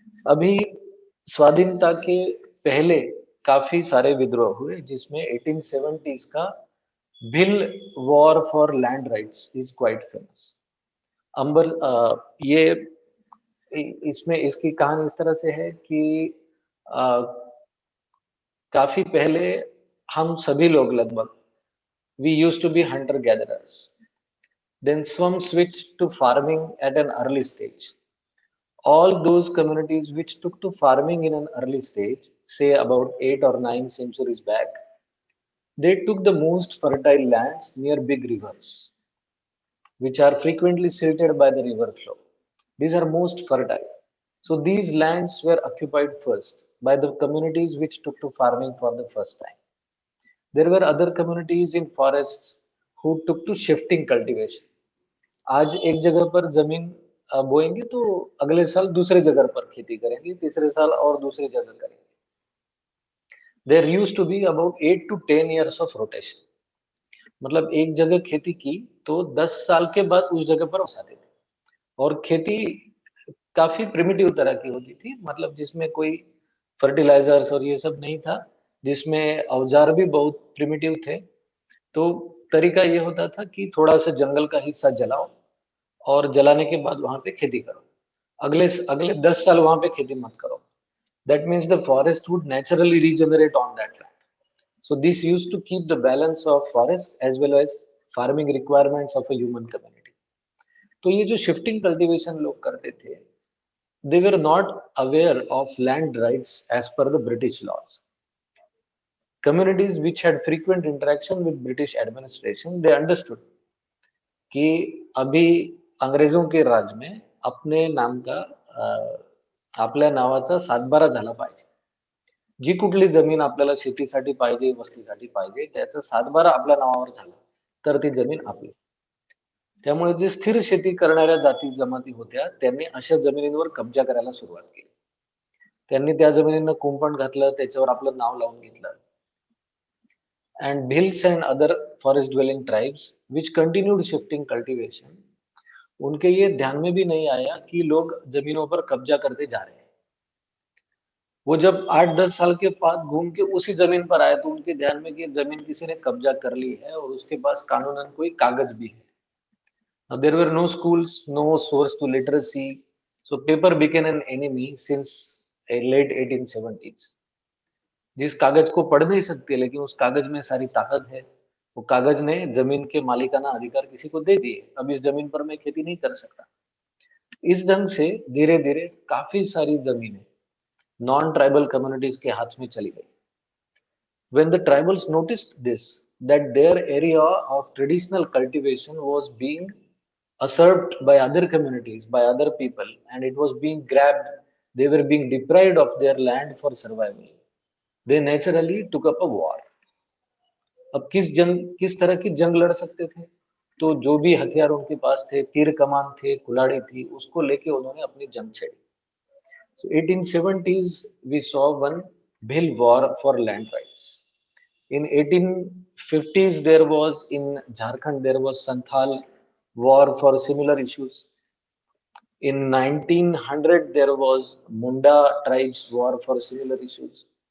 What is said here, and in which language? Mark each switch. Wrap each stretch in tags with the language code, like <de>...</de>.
<hi>अभी स्वाधीनता के पहले काफी सारे विद्रोह हुए, जिसमें 1870s का भिल</hi> <en>War for land rights is quite famous.</en> <hi>अंबर ये इसमें इसकी कहानी इस तरह से है कि काफी पहले हम सभी लोग लगभग</hi> <en>we used to be hunter gatherers. Then some switched to farming at an early stage. All those communities which took to farming in an early stage, say about 8 or 9 centuries back, they took the most fertile lands near big rivers, which are frequently silted by the river flow. These are most fertile. So these lands were occupied first by the communities which took to farming for the first time. There were other communities in forests who took to shifting cultivation.</en> <hi>आज एक जगह पर जमीन बोएंगे तो अगले साल दूसरे जगह पर खेती करेंगे, तीसरे साल और दूसरी जगह करेंगे.</hi> <en>There used to be about 8 to 10 years of rotation.</en> <hi>मतलब एक जगह खेती की तो 10 साल के बाद उस जगह पर वापस आते थे. और खेती काफी प्रिमिटिव तरह की होती थी, मतलब जिसमें कोई फर्टिलाइजर्स और ये सब नहीं था, जिसमें औजार भी बहुत प्रिमिटिव थे. तो तरीका ये होता था कि थोड़ा सा जंगल का हिस्सा जलाओ और जलाने के बाद वहां पे खेती करो. अगले अगले 10 साल वहां पे खेती मत करो.</hi> <en>That means the forest would naturally regenerate on that land. So this used to keep the balance of forest as well as farming requirements of a human community.</en> <hi>तो ये जो</hi> <en>shifting cultivation</en> <hi>लोग करते थे,</hi> <en>they were not aware of land rights as per the British laws. Communities which had frequent interaction with British administration, they understood</en> <hi>कि अभी अंग्रेजों के राज में अपने नाम का</hi> <mr>आपल्या नावाचा सातबारा झाला पाहिजे. जी कुठली जमीन आपल्याला शेतीसाठी पाहिजे, वस्तीसाठी पाहिजे, त्याचा सातबारा आपल्या नावावर झाला तर ती जमीन आपली. त्यामुळे जे स्थिर शेती करणाऱ्या जाती जमाती होत्या, त्यांनी अशा जमिनींवर कब्जा करायला सुरुवात केली. त्यांनी त्या जमिनींना कुंपण घातलं, त्याच्यावर आपलं नाव लावून घेतलं.</mr> <en>And Bhils and other forest dwelling tribes which continued shifting cultivation,</en> <hi>उनके ये ध्यान में भी नहीं आया कि लोग जमीनों पर कब्जा करते जा रहे हैं. वो जब 8-10 साल के बाद घूम के उसी जमीन पर आए तो उनके ध्यान में कि जमीन किसी ने कब्जा कर ली है और उसके पास कानूनन कोई कागज भी है.</hi> <en>Now, there were no schools, no source to literacy, so paper became an enemy since a late 1870s.</en> <hi>जिस कागज को पढ़ नहीं सकते लेकिन उस कागज में सारी ताकत है, वो कागज ने जमीन के मालिकाना अधिकार किसी को दे दिए. अब इस जमीन पर मैं खेती नहीं कर सकता. इस ढंग से धीरे धीरे काफी सारी जमीनें नॉन ट्राइबल कम्युनिटीज के हाथ में चली गई.</hi> <en>When the tribals noticed this, that their area of traditional cultivation was being usurped by other communities, by other people, and it was being grabbed, they were being deprived of their land for survival. They naturally took up a war.</en> <hi>अब किस तरह की जंग लड़ सकते थे, तो जो भी हथियार उनके पास थे, तीर कमान थे, कुल्हाड़ी थी, उसको लेके उन्होंने अपनी जंग छेड़ी.</hi> <en>So 1870s we saw one Bhil war for land rights. In 1850s there was in Jharkhand there was Santhal war for similar issues. In 1900 there was Munda tribes war for similar issues.</en>